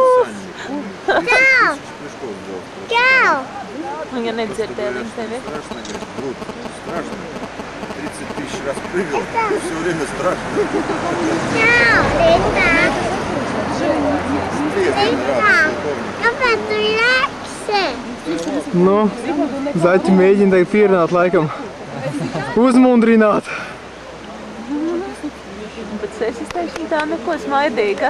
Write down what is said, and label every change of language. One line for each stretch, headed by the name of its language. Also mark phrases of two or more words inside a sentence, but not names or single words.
Latvian: Čau! Čau! Viņa nedzirdēja tevi.
Russian: Страшно. 30 тысяч раз прыгал. Все время страшно.
Latvian: Čau! Rita! Kāpēc tu lēksi? Nu, zaķi mēģina tagad pierunāt laikam. Uzmundrināt. Bet es izteikšu tā neko smaidīga.